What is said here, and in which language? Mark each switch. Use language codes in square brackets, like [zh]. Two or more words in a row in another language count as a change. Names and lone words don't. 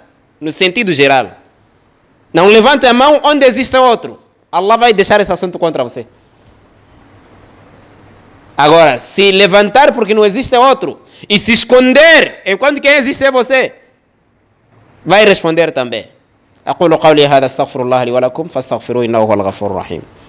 [pt] No sentido geral. Não levante a mão onde existe outro. Allah vai deixar esse assunto contra você. Agora, se levantar porque não existe outro e se esconder enquanto quem existe é você, vai responder também. [ar] أقول قولي هذا استغفر الله لي ولكم فاستغفروه إنه هو الغفور الرحيم.